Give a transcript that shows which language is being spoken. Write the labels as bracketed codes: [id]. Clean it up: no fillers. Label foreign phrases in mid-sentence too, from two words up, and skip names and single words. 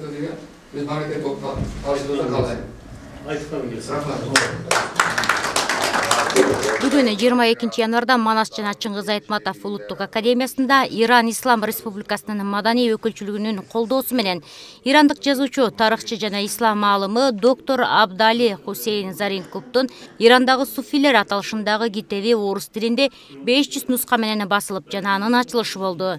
[kk] деген біз мемлекет болып қалышымызда қалайық. Айтқан келсін. [ky] Бүгін 22 январда Манас жана Чыңгыз Айтматов Улуттук академиясында Иран Ислам Республикасынын маданий өкүлчүлүгүнүн колдоосу менен ирандык жазуучу, тарыхчы жана ислам аалымы доктор Абдали Хусейн Заринкубтун Ирандагы суфилер аталышындагы китеби орус тилинде 500 нуска менен басылып жана анын ачылышы болду.